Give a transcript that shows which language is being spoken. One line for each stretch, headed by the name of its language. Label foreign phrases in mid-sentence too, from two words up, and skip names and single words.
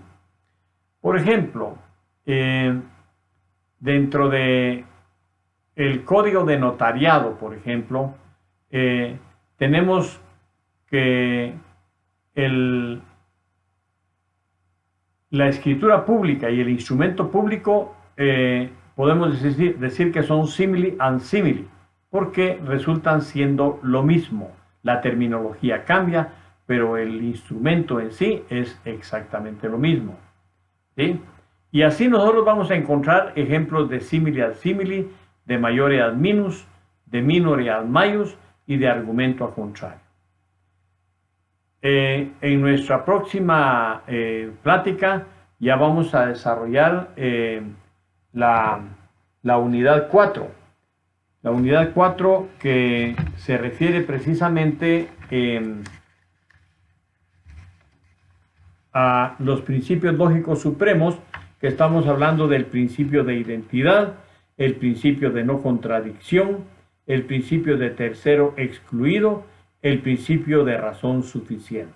Spanish: Por ejemplo, dentro de el código de notariado, por ejemplo, tenemos que la escritura pública y el instrumento público podemos decir que son
Latin: simili and simili,
Spanish: porque resultan siendo lo mismo. La terminología cambia, pero el instrumento en sí es exactamente lo mismo. ¿Sí? Y así nosotros vamos a encontrar ejemplos de
Latin: simili ad simili, de maiore ad minus, de minore ad maius
Spanish: y de argumento
Latin: a contrario.
Spanish: En nuestra próxima plática ya vamos a desarrollar la unidad 4. La unidad 4 que se refiere precisamente a los principios lógicos supremos, que estamos hablando del principio de identidad, el principio de no contradicción, el principio de tercero excluido, el principio de razón suficiente.